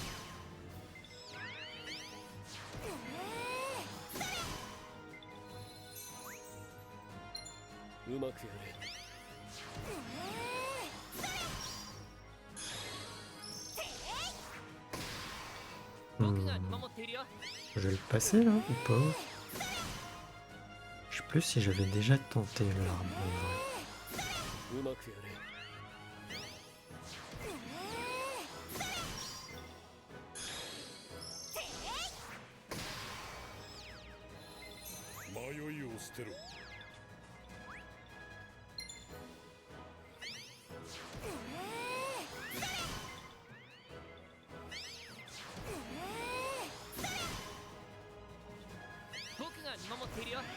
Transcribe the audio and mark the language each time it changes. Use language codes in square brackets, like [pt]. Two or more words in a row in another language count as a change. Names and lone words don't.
[ja] うまくやれ。僕が見守っているよ。 [fr] Je vais le passer là ou pas? Je sais plus si j'avais déjà tenté l'arbre en vrai. [ja] うまくやれ。迷いを捨てろ。僕が見守っているよ。